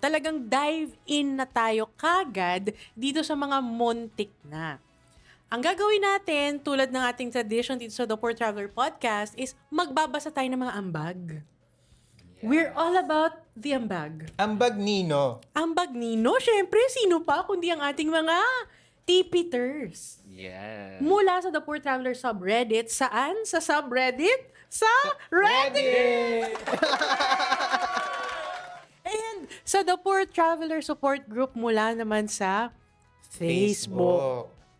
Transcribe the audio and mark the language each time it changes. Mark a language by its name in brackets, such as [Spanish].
[Filipino] Talagang dive in na tayo kagad dito sa mga muntik na. Ang gagawin natin, tulad ng ating tradition dito sa The Poor Traveler Podcast, is magbabasa tayo ng mga ambag. [English] We're all about the ambag. [Filipino] Ambag Nino. Ambag Nino, syempre, sino pa kundi ang ating mga tipiters. Yeah. Mula sa The Poor Traveler subreddit, saan? Sa subreddit? Sa Reddit! And sa The Poor Traveler support group mula naman sa Facebook.